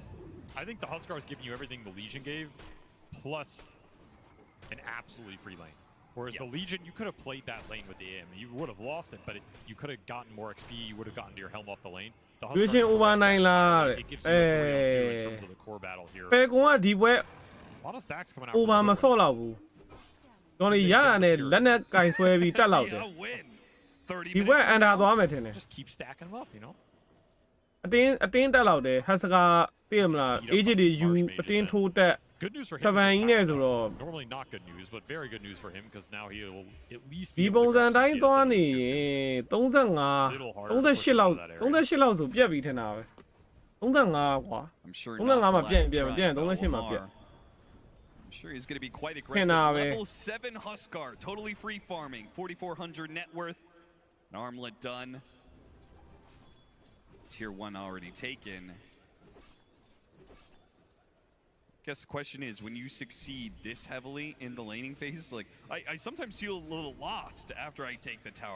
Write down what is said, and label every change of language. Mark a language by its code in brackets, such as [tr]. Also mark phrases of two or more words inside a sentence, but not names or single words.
[en] I think the Huskar is giving you everything the Legion gave, plus an absolutely free lane. Whereas the Legion, you could have played that lane with the AM. You would have lost it, but you could have gotten more XP. You would have gotten to your helm off the lane. The Legion over 9 啦တဲ့ it gives you a 3-on-2 in terms of the core battle here. [my] ဘယ်ကောင်ကဒီပွဲ [en] A lot of stacks coming out. [my] over မဆော့လောက်ဘူးကျွန်တော်ရရနဲ့လက်နဲ့ကင်ဆွဲပြီးတက်လောက်တယ်ဒီပွဲအန်ဒါသွားမယ်ထင်တယ် [en] Just keep stacking them up, you know. [my] အတင်းတက်လောက်တယ်ဟတ်စကာသိရမလား agent တွေယူအတင်းထိုးတက် [en] Good news for him. [my] စပန်ကြီးနဲ့ဆိုတော့ [en] normally not good news, but very good news for him because now he'll at least [my] ဒီပုံစံတိုင်းသွားနေရင်35 38လောက်ဆိုပြက်ပြီးထင်တာပဲ35ကွာ [en] I'm sure [my] 35 မှာပြက်38မှာပြက် [en] I'm sure he's going to be quite aggressive. Level 7 Huskar, totally free farming, 4,400 net worth, an armlet done. Tier 1 already taken. Guess the question is, when you succeed this heavily in the laning phase, like I sometimes feel a little lost after I take the tower.